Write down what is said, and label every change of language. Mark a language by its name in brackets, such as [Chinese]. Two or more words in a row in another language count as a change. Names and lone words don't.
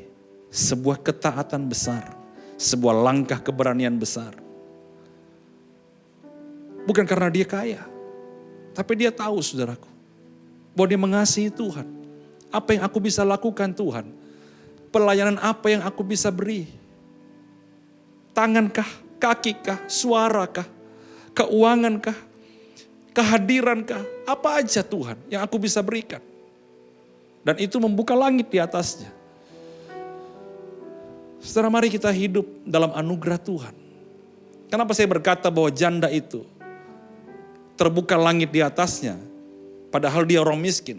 [Indonesian] Sebuah ketaatan besar. Sebuah langkah keberanian besar. Bukan karena dia kaya. Tapi dia tahu saudaraku. Bahwa dia mengasihi Tuhan. Apa yang aku bisa lakukan Tuhan? Pelayanan apa yang aku bisa beri? Tangankah? Kakikah? Suarakah? Keuangankah? Kehadirankah? Apa aja Tuhan yang aku bisa berikan? Dan itu membuka langit di atasnya. Saudara, mari kita hidup dalam anugerah Tuhan. Kenapa saya berkata bahwa janda itu terbuka langit di atasnya, padahal dia orang miskin.